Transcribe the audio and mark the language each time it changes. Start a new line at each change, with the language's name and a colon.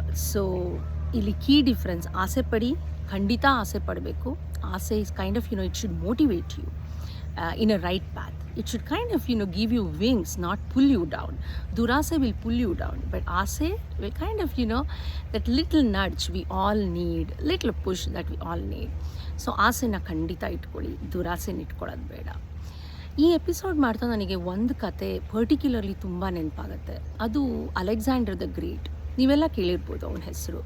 Kannada: So ಇಲ್ಲಿ
English: key difference,
Kannada: ಆಸೆ ಪಡಿ, ಖಂಡಿತ ಆಸೆ ಪಡಬೇಕು.
English: ಆಸೆ is kind of it should motivate you in a right path. It should kind of, give you wings, not pull you down. Durase will pull you down, but Ase will kind of, that little nudge we all need, little push that we all need.
Kannada: So ಆಸೆನ ಖಂಡಿತ ಇಟ್ಕೊಳ್ಳಿ, ದುರಾಸೆನ ಇಟ್ಕೊಳ್ಳೋದು ಬೇಡ. ಈ episode ಮಾಡ್ತಾ ನನಗೆ ಒಂದು ಕತೆ particularly ತುಂಬ ನೆನಪಾಗುತ್ತೆ. ಅದು ಅಲೆಕ್ಸಾಂಡರ್ ದ ಗ್ರೇಟ್. ನೀವೆಲ್ಲ ಕೇಳಿರ್ಬೋದು ಅವನ ಹೆಸರು.